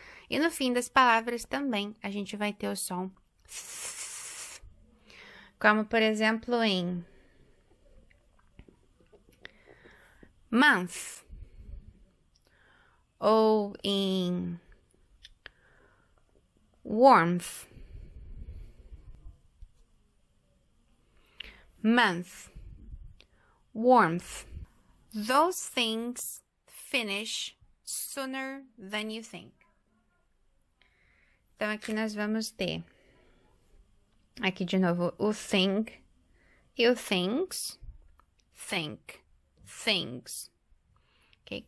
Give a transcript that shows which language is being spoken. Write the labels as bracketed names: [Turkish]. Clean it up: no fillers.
[Portuguese] E no fim das palavras também a gente vai ter o som th, como por exemplo em month ou em warmth, month, warmth. [English] Those things finish sooner than you think. [Portuguese] Então, aqui nós vamos ter, aqui de novo, o thing e o things, think, things. Ok?